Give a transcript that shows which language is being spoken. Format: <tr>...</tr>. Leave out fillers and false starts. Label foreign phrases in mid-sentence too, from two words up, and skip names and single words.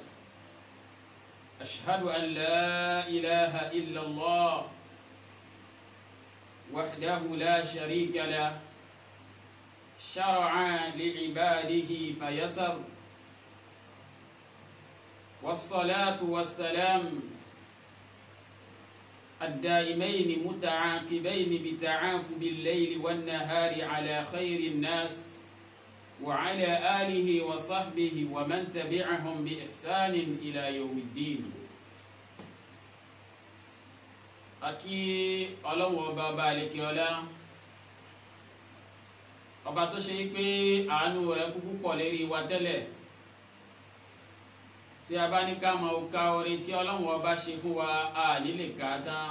<ar>أشهد أن لا إله إلا الله وحده لا شريك له، شرع لعباده فيسر، والصلاة والسلام الدائمين متعاقبين بتعاقب الليل والنهار على خير الناس وعلى آله وصحبه ومن تبعهم بإحسان إلى يوم الدين.</ar> <yo>Akí Ọlọ́hun ọba àlekè ọlá, ọba tó ṣe pé àánú rẹ̀ kúkú pọ̀ lérí wa tẹ́lẹ̀. Tí a bá ní ká máa ka oore tí Ọlọ́hun ọba ṣe fún wa a ní lè kà á tán.</yo>